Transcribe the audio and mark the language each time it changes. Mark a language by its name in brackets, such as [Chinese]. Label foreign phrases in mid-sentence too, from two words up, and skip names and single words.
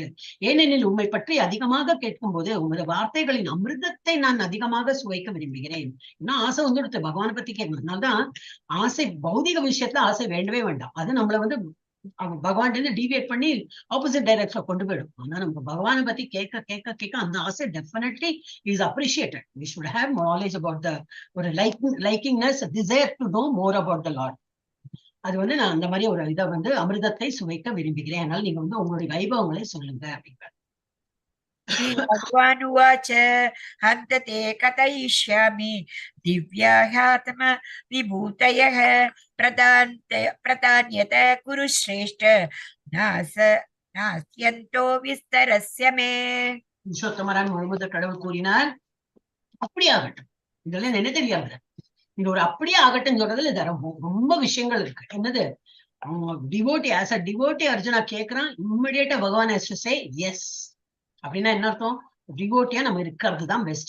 [Tamil] ஏனெனில் உண்மை பற்றி அதிகமாக கேட்கும் போது உமது வார்த்தைகளின் அமிர்தத்தை நான் அதிகமாக சுவைக்க விரும்புகிறேன். இன்னும் ஆசை வந்துடுத்து பகவானை பத்தி கேட்கணும். அதனால்தான் ஆசை, பௌதிக விஷயத்துல ஆசை வேண்டவே வேண்டாம். அது நம்மள வந்து பகவான் டிவியேட் பண்ணி [English] opposite direction [Tamil] கொண்டு போயிடும். ஆனா நம்ம பகவானை பத்தி கேட்க அந்த ஆசை [English] definitely is appreciated. we should have knowledge about the ஒரு லைக்கிங்னஸ், desire to know more about the Lord. [Tamil] அது வந்து நான் அந்த மாதிரி ஒரு இதை வந்து அமிர்தத்தை சுவைக்க விரும்புகிறேன், அதனால நீங்க வந்து உங்களுடைய வைபவங்களை சொல்லுங்க அப்படிங்கிற. [Sanskrit] श्रीभगवानुवाच हन्त ते कथयिष्यामि दिव्याह्यात्म विभूतयः प्रदान्यत कुरु श्रेष्ठ नास नास्यन्तो विस्तरस्य मे. [Tamil] புருஷோத்தமரான் முழுமுதற் கடவுள் கூறினார், அப்படியே ஆகட்டும். இதெல்லாம் என்ன தெரியாது, இது ஒரு அப்படியே ஆகட்டும் சொல்றதுல இது ரொம்ப விஷயங்கள் இருக்கு. என்னது, [English] devotee as a devotee [Tamil] அர்ஜுனா கேக்குறான், இம்மிடியேட்டா பகவான் [English] has to say yes. [Tamil] அப்படின்னா என்ன அர்த்தம், டிவோட்டியா நம்ம இருக்கிறது தான் பெஸ்ட்.